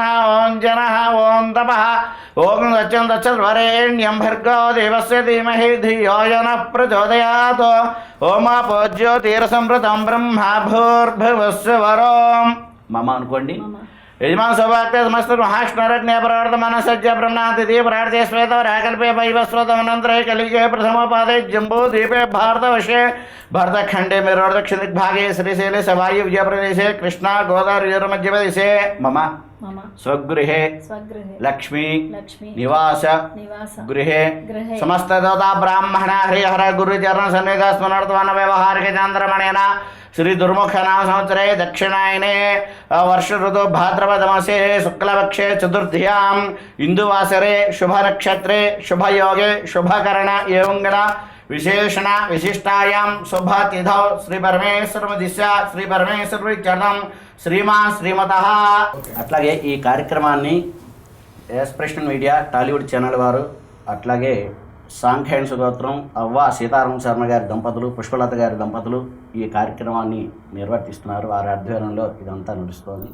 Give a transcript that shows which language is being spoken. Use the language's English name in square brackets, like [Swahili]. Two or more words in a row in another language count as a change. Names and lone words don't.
[Sanskrit] ఓం జనః ఓం తపః ఓం సత్యం తచ్చద్వరేణ్యం భర్గో దేవస్య ధీమహి ధియో యనః ప్రచోదయాత్ ఓమాపో జ్యోతిర్సంప్రతం బ్రహ్మ భూర్భువస్సు వరోం మమ అనుకోండి యజమాన సౌభాగ్య సమస్త మహాష్ణరజ్ఞ ప్రవర్తమాన సజ్జ బ్రహ్మణాతిథి ప్రార్థే శ్వేతవరాకల్పే వైవస్వతమనంతరే కలిగే ప్రథమపాదే జంబూ ద్వీపే భారతవశే భరతఖండే మేరోర్ దక్షిణ దిగ్భాగే శ్రీశైले सवायु विजयप्रदेशे कृष्णा गोदावरीमध्यप्रदेशे मम स्वगृहे लक्ष्मी निवास गृहे समस्त देवता ब्राह्मण हरिहर गुरुचरण सन्निध स्मरणार्थवान व्यवहारिक चांद्रमणेन श्री दुर्मुख नाम संवत्सरे दक्षिणायने वर्ष ऋतु भाद्रपद मासे शुक्लपक्षे चतुर्थ्यां इंदुवासरे शुभ नक्षत्रे शुभ योगे शुभकरण एवं गण विशेषण विशिष्टायां शुभ तिथौ श्री परमेश्वर दिशा श्री परमेश्वर चरणं శ్రీమాన్ శ్రీమత. [Telugu] అట్లాగే ఈ కార్యక్రమాన్ని ఎక్స్ప్రెషన్ మీడియా టాలీవుడ్ ఛానల్ వారు, అట్లాగే సాంఖ్యాయన సుగోత్రం అవ్వ సీతారామ శర్మ గారి దంపతులు, పుష్పలత గారి దంపతులు ఈ కార్యక్రమాన్ని నిర్వర్తిస్తున్నారు. వారి ఆధ్వర్యంలో ఇదంతా నడుస్తోంది.